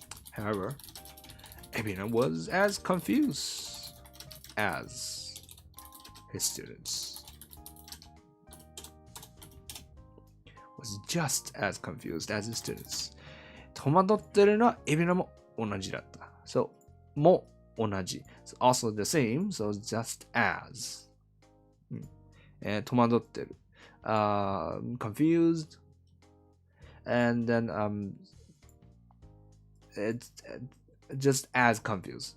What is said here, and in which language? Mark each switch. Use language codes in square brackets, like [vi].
[en] However, Ebina was as confused as his students. Was just as confused as his students. [ja] 戸惑ってるのはエビナも同じだった。 So, も同じ。 [en] So, also the same, so just as. [ja] 戸惑ってる。confused. [en] And then, it's just as confused.